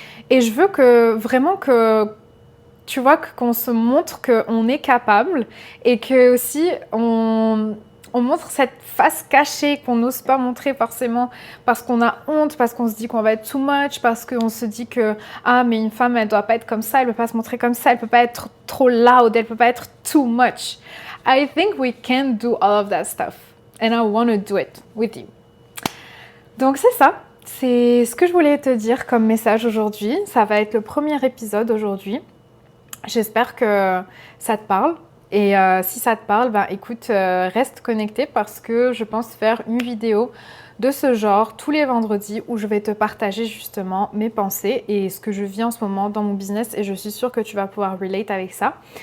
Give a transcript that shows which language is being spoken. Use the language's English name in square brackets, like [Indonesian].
[French] Et je veux que vraiment que tu vois qu'on se montre qu'on est capable et que aussi on montre cette face cachée qu'on n'ose pas montrer forcément parce qu'on a honte, parce qu'on se dit qu'on va être too much, parce qu'on se dit que mais une femme elle doit pas être comme ça, elle peut pas se montrer comme ça, elle peut pas être trop loud, elle peut pas être too much. [English] I think we can do all of that stuff and I want to do it with you. [French] Donc c'est ça, c'est ce que je voulais te dire comme message aujourd'hui. Ça va être le premier épisode aujourd'hui. J'espère que ça te parle. Et si ça te parle, écoute, reste connecté parce que je pense faire une vidéo de ce genre tous les vendredis où je vais te partager justement mes pensées et ce que je vis en ce moment dans mon business et je suis sûre que tu vas pouvoir relate avec ça.